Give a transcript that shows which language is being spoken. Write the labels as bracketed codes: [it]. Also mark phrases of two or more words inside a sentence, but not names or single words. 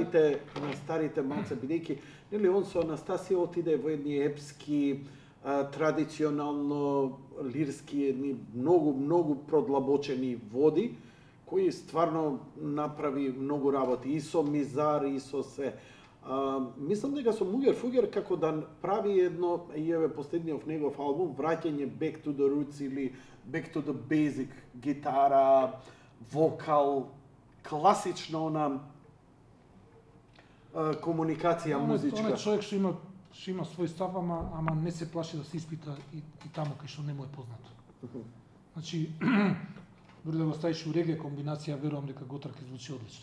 [mk] старите малце бидејќи нели он со Анастасија отиде во едни епски традиционално лирски едни многу продлабочени води кои стварно направи многу работи и со Мизар и со се. Мислам дека со Мугер Фугер како да прави едно, и еве последниот негов албум, враќање [en] back to the roots [mk] или [en] back to the basic, [mk] гитара, вокал, класична она комуникација музичка. Он е човек што има свој став, ама не се плаши да се испита и таму кај што не му е познато. Значи, дори да го ставиш у реге комбинација, верувам дека Готра ќе звучи одлично.